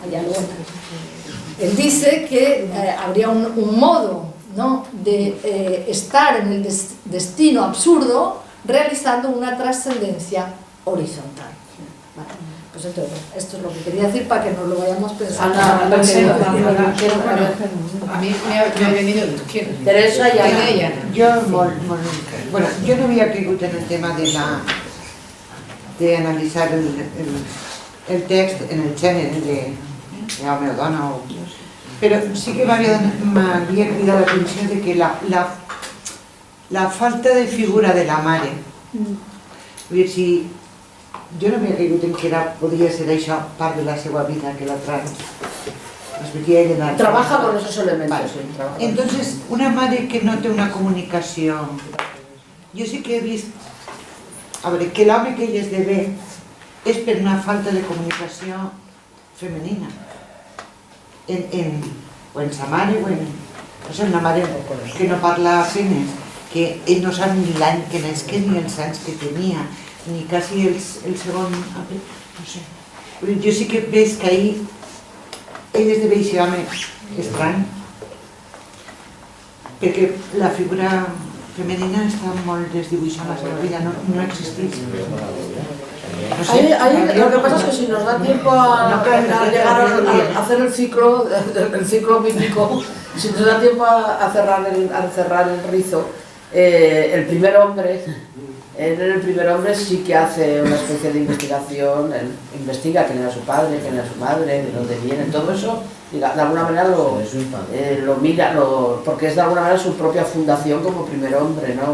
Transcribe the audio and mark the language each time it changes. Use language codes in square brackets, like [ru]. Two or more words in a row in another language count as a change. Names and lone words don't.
[es] Él dice que habría un modo, ¿no?, de estar en el destino absurdo realizando una trascendencia horizontal. ¿Vale? Pues entonces, esto es lo que quería decir para que nos lo vayamos pensando. A mí me ha venido Teresa y Ana. [ca] Jo no havia caigut en el tema de analitzar el text en el gènere de home o dona, però sí que m'havia cridat l'atenció de que la falta de figura de la mare, vull dir, si jo no havia caigut en que podria ser això part de la seva vida, que la [es] trabaja con esos elementos. Vale. Sí, entonces, una madre [ca] que no té una comunicació, jo sí que he vist, a veure, que l'home que ell esdevé és per una falta de comunicació femenina, o en sa mare, o en, no sé, una mare que no parla apenas, que ell no sap ni l'any que nasqué, ni els anys que tenia, ni quasi el segon, no sé. Jo sí que veig que ahir ell esdevé aquest home estrany, perquè la figura femenina està molt desdibuixada a la seva vida, no existeix. No sé. [es] Lo que pasa es que si nos da tiempo a llegar a hacer el ciclo bíblico, si nos da tiempo a cerrar el rizo, el primer hombre, sí que hace una especie de investigación, él investiga quién era su padre, quién era su madre, de dónde viene, todo eso, y de alguna manera lo mira, porque es de alguna manera su propia fundación como primer hombre, ¿no?